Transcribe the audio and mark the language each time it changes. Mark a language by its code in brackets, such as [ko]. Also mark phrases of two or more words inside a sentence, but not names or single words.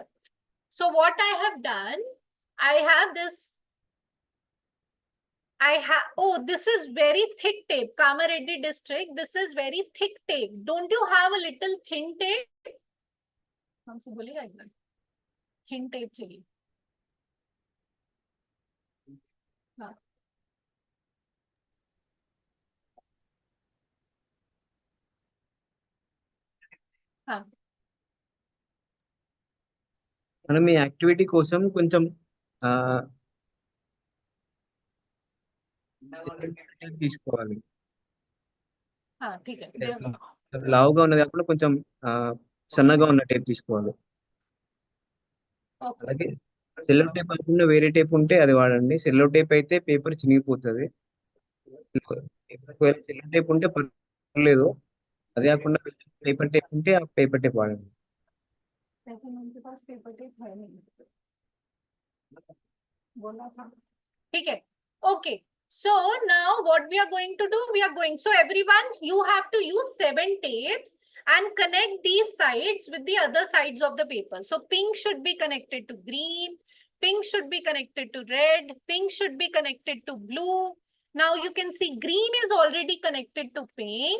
[en] So what I have done, I have this. Oh, this is very thick tape. Kamareddy district. This is very thick tape. Don't you have a little thin tape? Thin tape चाहिए. [hi] हाँ. हाँ. [te] మనం ఈ యాక్టివిటీ కోసం కొంచెం తీసుకోవాలి. [hi] ठीक है. [te] లావుగా ఉన్నది కాకుండా కొంచెం సన్నగా ఉన్న టేప్ తీసుకోవాలి. అలాగే [en] cello tape [te] కాకుండా వేరే టేప్ ఉంటే అది వాడండి. [en] cello tape [te] అయితే పేపర్ చినిగిపోతుంది. ఒకవేళ [en] cello tape [te] ఉంటే పర్లేదు. అదే కాకుండా [en] paper tape [te] ఉంటే ఆ [en] paper tape [te] వాడండి. [hi] ठीक है. [en] Okay. So now what we are going to do, so everyone, you have to use 7 tapes and connect these sides with the other sides of the paper. So pink should be connected to green, Pink should be connected to red. Pink should be connected to blue. Now you can see green is already connected to pink.